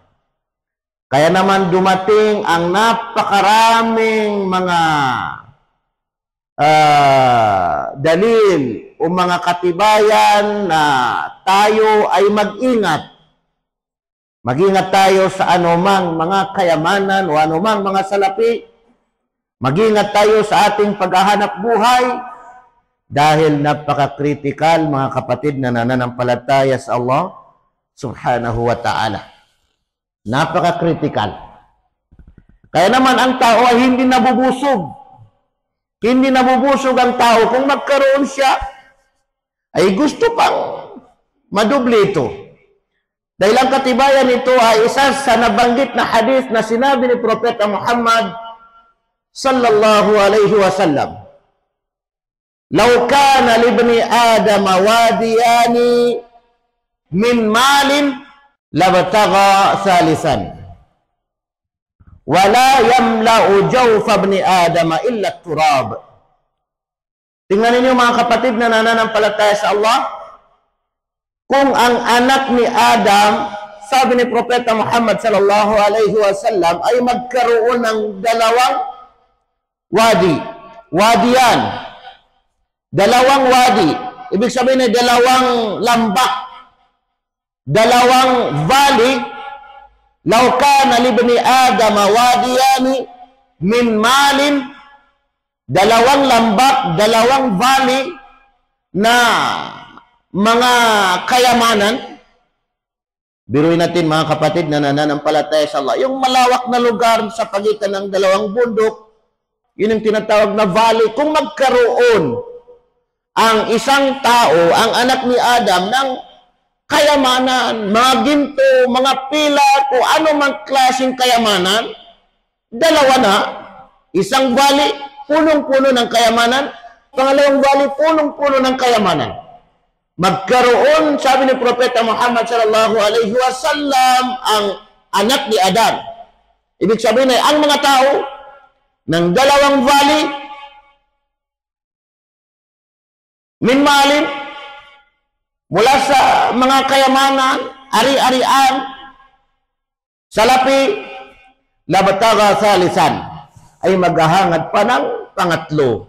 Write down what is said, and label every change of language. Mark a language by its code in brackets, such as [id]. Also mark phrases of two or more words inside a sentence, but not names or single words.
[tl] Kaya naman dumating ang napakaraming mga dalil o mga katibayan na tayo ay mag-ingat. Mag-ingat tayo sa anumang mga kayamanan o anumang mga salapi. Mag-ingat tayo sa ating paghahanap buhay dahil napaka-critical mga kapatid na nananampalataya sa Allah [ar] سبحانه وتعالى. [tl] Napaka-critical. Kaya naman ang tao ay hindi nabubusog. Hindi nabubusog ang tao kung magkaroon siya ay gusto pang madubli ito. Dahil ang katibayan nito ay isa sa nabanggit na hadith na sinabi ni Propeta Muhammad [ar] صلى الله عليه وسلم. لو كان لابن آدم واديان من مال لابتغى ثالثا ولا يملأ جوف ابن آدم إلا تراب. [tl] Tingnan ninyo mga kapatid na nananampalataya sa Allah, kung ang anak ni Adam, sabi ni Propeta Muhammad [ar] صلى الله عليه وسلم, [tl] ay magkaroon ng dalawang wadiyan, dalawang wadi, ibig sabihin ay dalawang lambak, dalawang valley, [ar] لو كان لابن آدم واديان من مال, [tl] dalawang lambak, dalawang valley na mga kayamanan. Biruin natin mga kapatid na nananampalataya sa Allah, yung malawak na lugar sa pagitan ng dalawang bundok, yun ang tinatawag na valley. Kung magkaroon ang isang tao, ang anak ni Adam, ng kayamanan, mga ginto, mga pila, kung ano mang klaseng kayamanan, dalawa na. Isang valley, punong-puno ng kayamanan. Pangalawang valley, punong-puno ng kayamanan. Magkaroon, sabi ni Propeta Muhammad [ar] صلى الله عليه وسلم, [tl] ang anak ni Adam. Ibig sabihin ay ang mga tao ng dalawang valley, [ar] من مال, [tl] mula sa mga kayamanan, ari-arian, salapi, [ar] لابتغى ثالثا, [tl] ay maghahangad pa ng pangatlo.